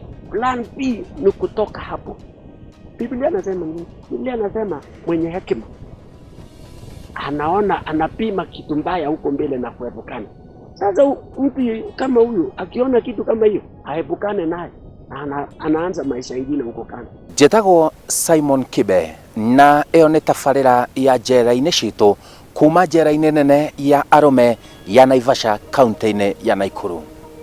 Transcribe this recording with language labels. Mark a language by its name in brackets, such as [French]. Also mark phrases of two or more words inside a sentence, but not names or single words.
[Swahili] Plan B ni kutoka hapo. Biblia inasema nini? Biblia inasema mwenye hekima anaona, anapima kitu mbaya huko mbele na kuepukana. Sasa mtu kama huyu akiona kitu kama hiyo, aepukane naye na anaanza maisha mengine huko kando. [Kikuyu] Njĩtagwo Simon Kibe, na ĩyo nĩ tabarĩra ya njera-inĩ citũ kuma njera-inĩ nene ya Arũme ya Naivasha, kaunti-inĩ ya Naikuru.